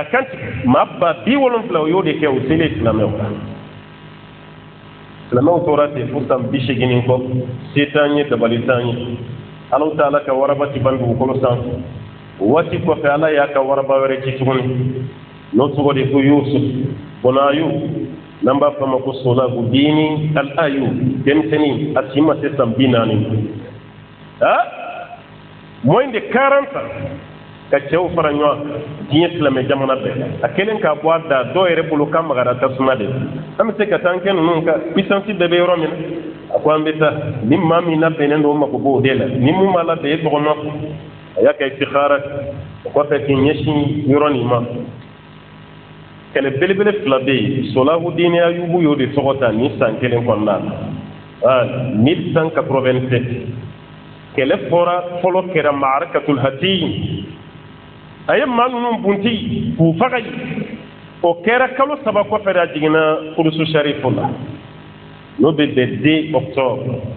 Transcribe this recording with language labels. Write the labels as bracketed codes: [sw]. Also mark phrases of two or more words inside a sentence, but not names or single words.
[bm] kantigɛ maa ba 70 o y'o de kɛ o selen silamɛw la silamɛw tora ten fo san 80 kɔ se t'an ye dabali t'an ye Alahu Taala ka waraba ti ban dugukolo sanfɛ o waati kɔfɛ Ala y'a ka waraba wɛrɛ ci tuguni n'o tɔgɔ de ko Yusuf bɔnna Ayub n'an b'a fɔ a ma ko Solahuddin al-Ayub denmisɛnnin a si ma se san 40 [fr] moins de 40 ans [bm] ka cɛw fara ɲɔgɔn diɲɛ silamɛ jamana bɛɛ a kelen k'a bɔ a da dɔw yɛrɛ bolo k'a magara tasuma de an bɛ se ka taa an kɛ ninnu ka puissance bɛɛ bɛ yɔrɔ min na a ko an bɛ taa ni maa min labɛnnen don o mako b'o de la ni mun b'a labɛn e tɔgɔ nɔ a y'a kɛ istikhara o kɔfɛ k'i ɲɛsin yɔrɔ nin ma kɛlɛ belebele 2 bɛ yen Solahuddin Ayubu y'o de tɔgɔ ta ni san 1 kɔnɔna la 1187 kɛlɛ fɔra fɔlɔ kɛra Ma'arakatul Hattin a ye maa ninnu bunti k'u faga yen o kɛra kalo 3 kɔfɛ de a jiginna Kudusu sarifu la n'o bɛ bɛn 2 octobre